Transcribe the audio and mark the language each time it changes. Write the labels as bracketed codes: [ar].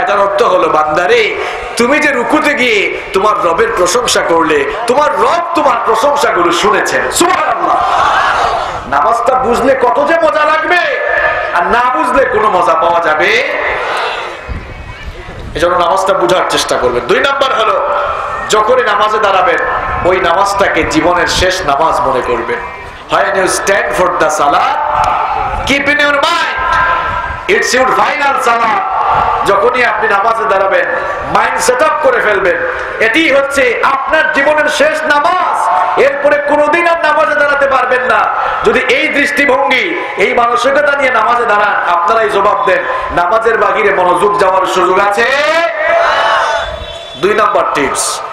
[bn] এটার অর্থ হলো, বান্দারে তুমি যে রুকুতে গিয়ে তোমার রবের প্রশংসা করলে, তোমার রব তোমার প্রশংসাগুলো শুনেছেন। সুবহানাল্লাহ। নামাজটা বুঝলে কত যে মজা লাগবে, আর না বুঝলে কোনো মজা পাওয়া যাবে। এজন্য নামাজটা বুঝার চেষ্টা করবেন। 2 নাম্বার হলো, যখনই নামাজে দাঁড়াবেন ওই নামাজটাকে জীবনের শেষ নামাজ মনে করবেন। [en] When you stand for the salah, keep in your mind it's your final salah. [bn] যখনই আপনি নামাজে দাঁড়াবেন মাইন্ড সেট আপ করে ফেলবেন এটি হচ্ছে আপনার জীবনের শেষ নামাজ, এরপরে কোনোদিন আর নামাজে দাঁড়াতে পারবেন না। যদি এই দৃষ্টিভঙ্গি, এই মানসিকতা নিয়ে নামাজে দাঁড়ান, আপনারাই জবাব দেন নামাজের বাহিরে মনোযোগ যাওয়ার সুযোগ আছে? 2 নাম্বার টিপস।